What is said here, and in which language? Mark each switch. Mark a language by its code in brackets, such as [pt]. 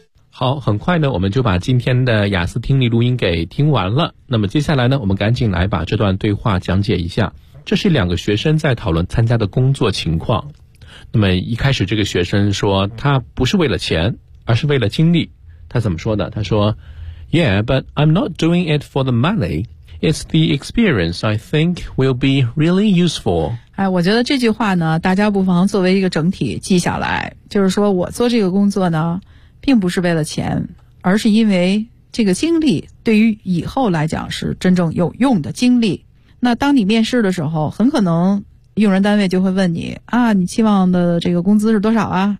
[zh] 好，很快呢，我们就把今天的雅思听力录音给听完了。那么接下来呢，我们赶紧来把这段对话讲解一下。这是两个学生在讨论参加的工作情况。那么一开始这个学生说他不是为了钱，而是为了精力。他怎么说的？他说 [en] Yeah, but I'm not doing it for the money. It's the experience I think will be really useful. [zh] 哎，我觉得这句话呢，大家不妨作为一个整体记下来。就是说我做这个工作呢，并不是为了钱，而是因为这个经历对于以后来讲是真正有用的经历。那当你面试的时候，很可能用人单位就会问你啊，你期望的这个工资是多少啊？